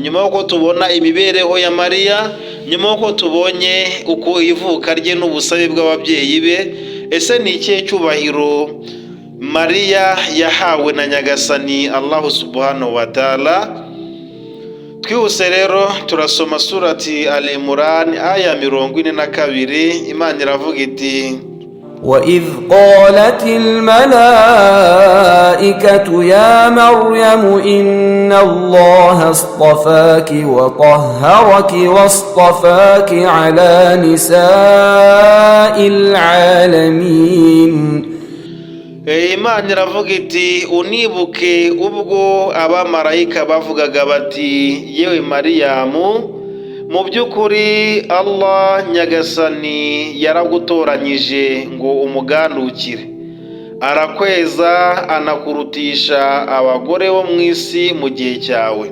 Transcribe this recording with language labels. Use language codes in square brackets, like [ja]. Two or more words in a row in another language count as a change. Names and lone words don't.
[rw] Nyuma y'uko tubona imibereho ya Mariya, nyuma y'uko tubonye uko ivuka rye n'ubusabe bw'ababyeyi be, ese ni ikihe cyubahiro Mariya yahawe na Nyagasani Allah [ar] سبحانه وتعالى? [rw] Twihuse rero turasoma surati Al-Imran aya 42. Imana iravuga iti [ar] وإذ قالت الملائكة يا مريم إن الله اصطفاك وطهرك واصطفاك على نساء العالمين. [rw] Imana iravuga iti unibuke ubwo abamarayika bavugaga bati yewe Mariyamu, mu by'ukuri Allah Nyagasani yaragutoranyije ngo umugandukire, arakweza anakurutisha abagore bo mu isi mu gihe cyawe.